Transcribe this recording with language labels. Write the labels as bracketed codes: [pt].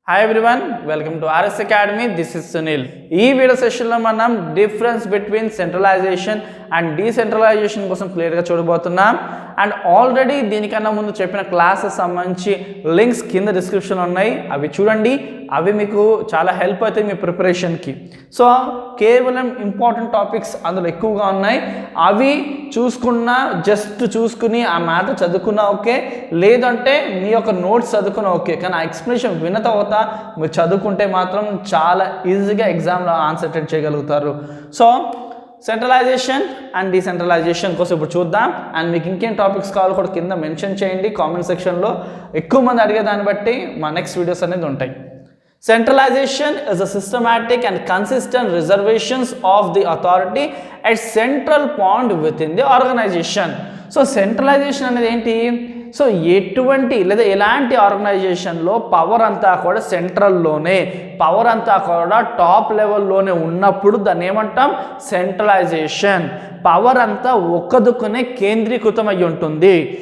[en] Hi everyone, welcome to RS Academy. This is Sunil. [te] ఈ video సెషన్లో మనం difference between centralisation and decentralisation కోసం క్లియర్గా చూడబోతున్నాం. అండ్ ఆల్రెడీ దీనికన్నా ముందు చెప్పిన క్లాసెస్ సంబంధించి లింక్స్ కింద డిస్క్రిప్షన్లో ఉన్నాయి, అవి చూడండి. అవి మీకు చాలా హెల్ప్ అవుతాయి మీ ప్రిపరేషన్కి. సో కేవలం ఇంపార్టెంట్ టాపిక్స్ అందులో ఎక్కువగా ఉన్నాయి, అవి చూసుకున్నా జస్ట్ చూసుకుని ఆ మ్యాటర్ చదువుకున్నా ఓకే, లేదంటే మీ యొక్క నోట్స్ చదువుకున్నా ఓకే, కానీ ఆ ఎక్స్ప్లెనేషన్ విన్న తర్వాత మీరు చదువుకుంటే మాత్రం చాలా ఈజీగా ఎగ్జామ్లో ఆన్సర్ అటెండ్ చేయగలుగుతారు. సో సెంట్రలైజేషన్ అండ్ డీసెంట్రలైజేషన్ కోసం ఇప్పుడు చూద్దాం. అండ్ మీకు ఇంకేం టాపిక్స్ కావాలో కూడా కింద మెన్షన్ చేయండి కామెంట్ సెక్షన్లో. ఎక్కువ మంది అడిగే దాన్ని బట్టి మా నెక్స్ట్ వీడియోస్ అనేది ఉంటాయి. [en] Centralization is a systematic and consistent reservations of the authority at central point within the organization. [te] So centralization అనేది ఏంటి? సో ఎటువంటి లేదా ఎలాంటి ఆర్గనైజేషన్లో పవర్ అంతా కూడా సెంట్రల్లోనే, పవర్ అంతా కూడా టాప్ లెవెల్లోనే ఉన్నప్పుడు దాన్ని ఏమంటాం? సెంట్రలైజేషన్. పవర్ అంతా ఒక్కదుక్కునే కేంద్రీకృతం అయి ఉంటుంది.